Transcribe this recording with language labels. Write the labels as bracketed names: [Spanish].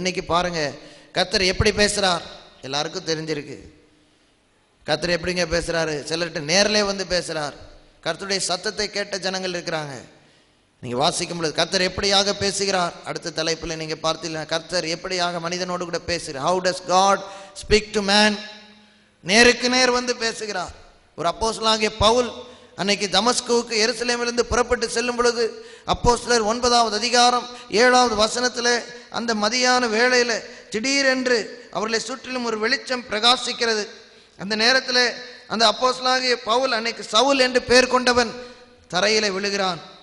[Tamil] இன்னைக்கு பாருங்க கர்த்தர் எப்படி பேசுறார், எல்லாருக்கும் தெரிஞ்சிருக்கு. கர்த்தர் எப்படிங்க பேசுறாரு? சிலர்கிட்ட நேரிலே வந்து பேசுறார். கர்த்தருடைய சத்தத்தை கேட்ட ஜனங்கள் இருக்கிறாங்க. நீங்க வாசிக்கும் பொழுது கர்த்தர் எப்படியாக பேசுகிறார். அடுத்த தலைப்பில் நீங்க பார்த்தீங்கன்னா கர்த்தர் எப்படியாக மனிதனோடு கூட பேசுகிறார். [English] How does God speak to man? [Tamil] நேருக்கு நேர் வந்து பேசுகிறார். ஒரு அப்போஸ்தலனாகிய பவுல் அன்னைக்கு தமஸ்குவுக்கு எருசலேமிலிருந்து புறப்பட்டு செல்லும் பொழுது அப்போஸ்தலர் 9வது அதிகாரம் 7வது வசனத்தில் அந்த மதியான வேளையில் திடீரென்று அவர்களை சுற்றிலும் ஒரு வெளிச்சம் பிரகாசிக்கிறது. அந்த நேரத்தில் அந்த அப்போஸ்தலனாகிய பவுல், அன்னைக்கு சவுல் என்று பெயர் கொண்டவன், தரையில விழுகிறான்.